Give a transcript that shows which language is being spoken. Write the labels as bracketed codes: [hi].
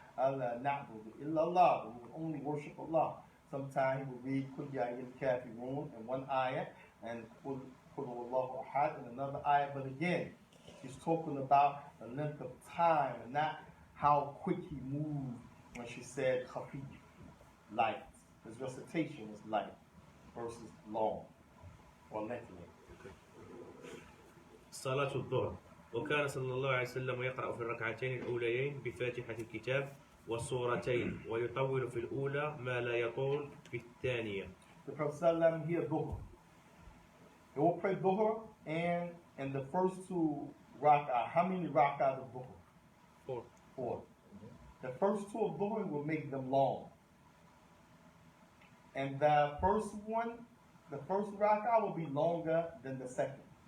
[ar] Allah na'budu illallah. [en] We will only worship Allah. Sometimes he will read Kul Ya Ayyuhal Kafirun in one ayah and Kul Huwallahu Ahad in another ayah. But again, he's talking about the length of time and not how quick he moved when she said khafi, light. His recitation was light versus long or lengthy. [ar] صلاة الظهر وكان صلى الله عليه وسلم يقرأ في الركعتين الأوليين بفاتحة الكتاب والسورتين ويطول في الأولى ما لا يطول في الثانية. [en] The Prophet ﷺ here dhuhr. He will pray dhuhr, and in the first 2 rak'ah, how many rak'ah of dhuhr? 4. The first 2 of dhuhr will make them long. And the first rak'ah will be longer than the second.